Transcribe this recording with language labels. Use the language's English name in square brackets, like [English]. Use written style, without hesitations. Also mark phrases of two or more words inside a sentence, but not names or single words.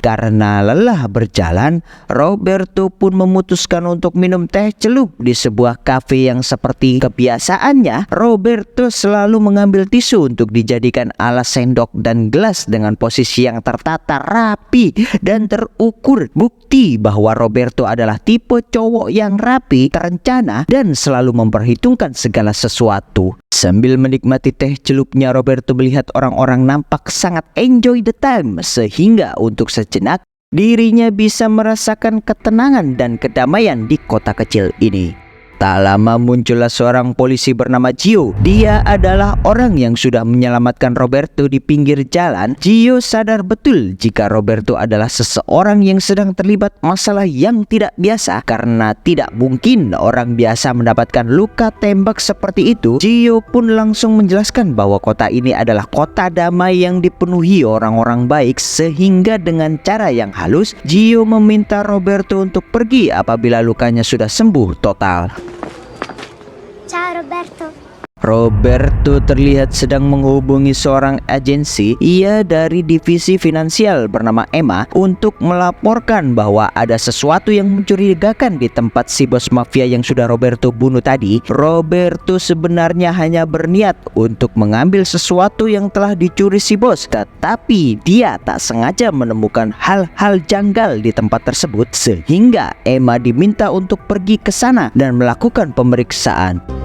[Indonesian] Karena lelah berjalan, Roberto pun memutuskan untuk minum teh celup di sebuah kafe yang seperti kebiasaannya, Roberto selalu mengambil tisu untuk dijadikan alas sendok dan gelas dengan posisi yang tertata rapi dan terukur. Bukti bahwa Roberto adalah tipe cowok yang rapi, terencana, dan selalu memperhitungkan segala sesuatu. Sambil menikmati teh celupnya, Roberto melihat orang-orang nampak sangat [English] enjoy the time, [Indonesian] sehingga untuk sejenak dirinya bisa merasakan ketenangan dan kedamaian di kota kecil ini. Tak lama muncullah seorang polisi bernama Gio. Dia adalah orang yang sudah menyelamatkan Roberto di pinggir jalan. Gio sadar betul jika Roberto adalah seseorang yang sedang terlibat masalah yang tidak biasa, karena tidak mungkin orang biasa mendapatkan luka tembak seperti itu. Gio pun langsung menjelaskan bahwa kota ini adalah kota damai yang dipenuhi orang-orang baik, sehingga dengan cara yang halus Gio meminta Roberto untuk pergi apabila lukanya sudah sembuh total. Ciao Roberto. Roberto terlihat sedang menghubungi seorang agensi. Ia dari divisi finansial bernama Emma untuk melaporkan bahwa ada sesuatu yang mencurigakan di tempat si bos mafia yang sudah Roberto bunuh tadi. Roberto sebenarnya hanya berniat untuk mengambil sesuatu yang telah dicuri si bos, tetapi dia tak sengaja menemukan hal-hal janggal di tempat tersebut, sehingga Emma diminta untuk pergi ke sana dan melakukan pemeriksaan.